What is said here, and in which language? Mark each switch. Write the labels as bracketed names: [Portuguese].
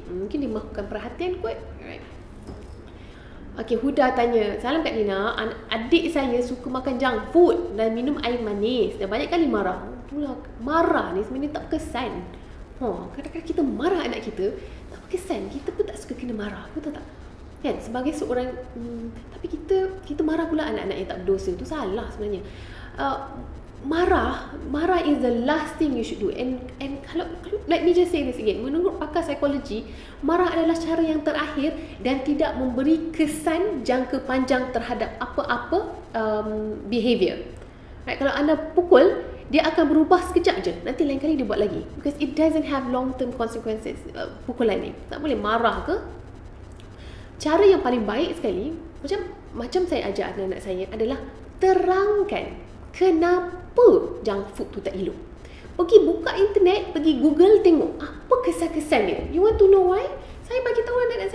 [Malay] Mungkin dia mahukan perhatian kot. Alright. Okay, Huda tanya, salam Kak Nina, adik saya suka makan junk food dan minum air manis dan banyak kali marah. Itulah, marah ni sebenarnya tak berkesan. Kadang-kadang kita marah anak kita, tak berkesan. Kita pun tak suka kena marah, betul tak? Kan, sebagai seorang, tapi kita marah pula anak-anak yang tak berdosa. Itu salah sebenarnya. [English] Marah is the last thing you should do. [Malay] And kalau [English] let me just say this again, [Malay] menurut pakar psikologi, marah adalah cara yang terakhir dan tidak memberi kesan jangka panjang terhadap apa-apa behavior. Right? Kalau anda pukul, dia akan berubah sekejap je. Nanti lain kali dia buat lagi. [English] Because it doesn't have long term consequences. [Malay] Pukulan ni tak boleh marah ke. Cara yang paling baik sekali, macam saya ajar anak-anak saya, adalah terangkan kenapa junk food tu tak elok. Pergi buka internet, pergi Google, tengok apa kesan-kesan dia. [English] You want to know why? [Malay] Saya bagi tahu anak-anak